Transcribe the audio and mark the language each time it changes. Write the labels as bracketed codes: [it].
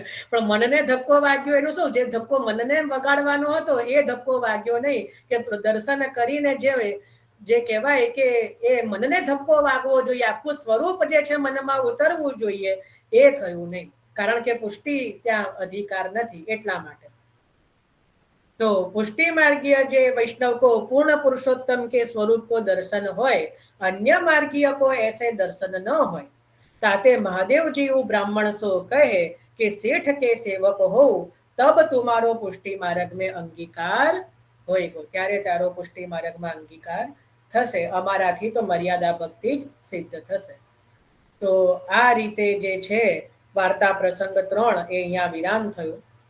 [gu] પણ મનને ધક્કો વાગ્યો એનું શું? જે ધક્કો મનને વગાડવાનો હતો એ ધક્કો વાગ્યો નહીં. કે દર્શન કરીને જે કહેવાય કે એ મનને ધક્કો વાગવો જોઈએ, આખું સ્વરૂપ જે છે મનમાં ઉતરવું જોઈએ, એ થયું નહીં. કારણ કે પુષ્ટિ ત્યાં અધિકાર નથી એટલા માટે. તો પુષ્ટિ માર્ગીય જે વૈષ્ણવ [hi] को पूर्ण पुरुषोत्तम के स्वरूप को दर्शन હોય, अन्य मार्गीय को ऐसे दर्शन न હોય. ताते महादेव जी ब्राह्मण सो कहे કે શેઠ કે સેવક હો તબ તુમારો પુષ્ટિ માર્ગ में અંગીકાર હોય ગો. [gu] ત્યારે તારો પુષ્ટિ માર્ગમાં અંગીકાર થશે. અમારાથી તો મર્યાદા ભક્તિ જ સિદ્ધ થશે. તો આ રીતે જે છે વાર્તા પ્રસંગ 3 એ અહીંયા વિરામ થયું.